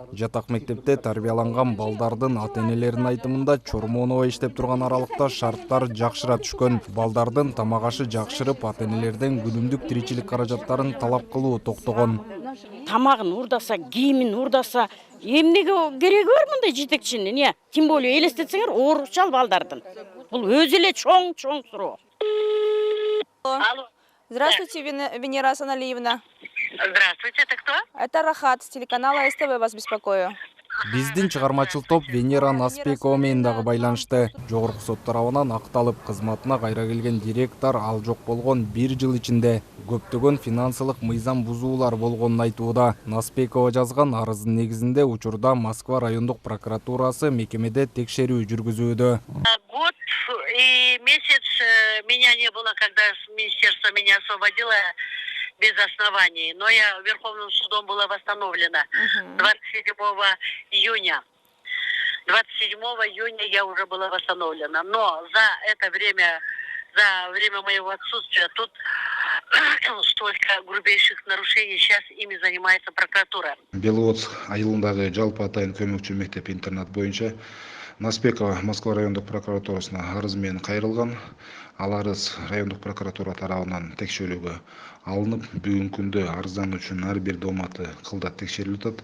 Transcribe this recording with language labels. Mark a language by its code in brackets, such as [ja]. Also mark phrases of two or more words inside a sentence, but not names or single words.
[ky] Жатак мектепте тарбияланган балдардын ата-энелеринин айтымында Чормонова иштеп турган аралыкта шарттар жакшыра түшкөн. Балдардын тамак ашы жакшырып, ата-энелерден күнүмдүк тиричилик каражаттарын талап кылуу токтогон. тамагын урдаса, кийимин урдаса, эмнеге кереги бар мындай жетекчинин, не? [ru] Тем более [ky] элестетсеңер, орусчал балдардын. Бул өзү эле чоң суроо. [ru] Алло. Здравствуйте, Венера Асаналиевна. Здравствуйте, это кто? Это Рахат с телеканала СТВ вас беспокою. [ky] Биздин чыгармачыл топ Венера Наспекова менен дагы байланышты. Жогорку сот тарабынан акталып, кызматына кайра келген директор ал жок болгон 1 жыл ичинде көптөгөн финансылык мыйзам бузуулар болгонун айтууда. Наспекова жазган арыздын негизинде учурда Москва райондук прокуратурасы мекемеде текшерүү жүргүзүүдө. [ru] Год и месяц меня не было, когда министерство меня освободило без оснований. Но я Верховным судом была восстановлена 27 июня. 27 июня я уже была восстановлена. Но за это время, за время моего отсутствия, тут столько грубейших нарушений, сейчас ими занимается прокуратура. [ky] Беловодск айылындагы жалпы атайын көмөкчү мектеп интернат боюнча Наспекова Москва райондук прокуратурасына арыз менен кайрылган. Ал арыз райондук прокуратура тарабынан текшерүүгө алынып, бүгүнкү күндө арыздануучунун ар бир дооматы кылдат текшерилип атат.